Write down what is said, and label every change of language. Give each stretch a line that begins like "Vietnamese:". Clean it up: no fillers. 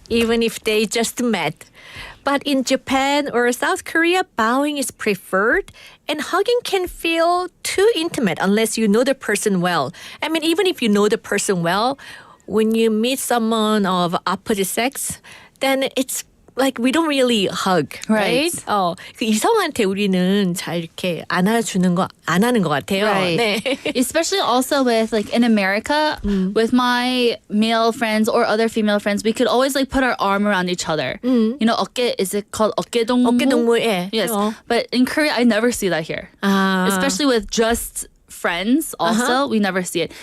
English: Even if they just met. But in Japan or South Korea, bowing is preferred, and hugging can feel too intimate unless you know the person well. I mean, even if you know the person well, when you meet someone of opposite sex, then it's we don't really hug, right?
Korean: 그 이성한테 우리는 잘 이렇게 안아주는 거 안 하는 것 같아요.
English: Right.
Korean: 네.
English: Especially also with in America, with my male friends or other female friends, we could always put our arm around each other. 어깨, is it called 어깨동무?
Korean: 어깨동무, 예.
English: Yes. But in Korea, I never see that here. Especially with just friends also, we never see it.